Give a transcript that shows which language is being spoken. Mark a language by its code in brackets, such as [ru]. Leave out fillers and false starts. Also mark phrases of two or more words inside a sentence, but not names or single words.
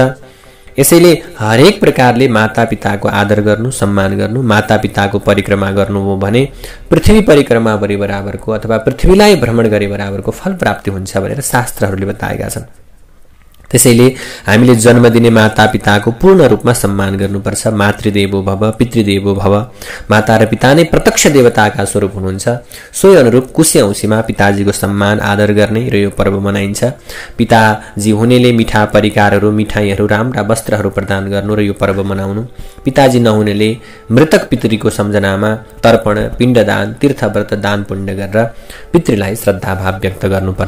[ne] यसैले हरेक प्रकारले माता पिताको आदर गर्नु, सम्मान गर्नु, माता पिताको परिक्रमा गर्नु हो भने पृथ्वी परिक्रमा गरे बराबरको अथवा पृथ्वीलाई भ्रमण गरे बराबरको फल प्राप्ति हुन्छ भनेर शास्त्रहरूले बताएका छन्। त्यसैले हामीले जन्म दिने माता पिताको पूर्ण रूपमा सम्मान गर्नुपर्छ। [sa] मातृदेवो भव पितृदेवो भव। [ne] माता र पिता नै प्रत्यक्ष देवताका स्वरूप हुनुहुन्छ। सोही अनुरूप कुशे औँसीमा पिताजीको सम्मान आदर गर्ने र यो पर्व मनाइन्छ। पिताजी हुनेले मिठा परिकारहरू, मिठाईहरू, राम्रा वस्त्रहरू प्रदान गर्नु र यो पर्व मनाउनु। पिताजी नहुनेले मृतक पितृको सम्झनामा तर्पण, पिण्डदान, तीर्थव्रत, दान पुण्य गरेर पितृलाई श्रद्धाभाव व्यक्त गर्नुपर्छ।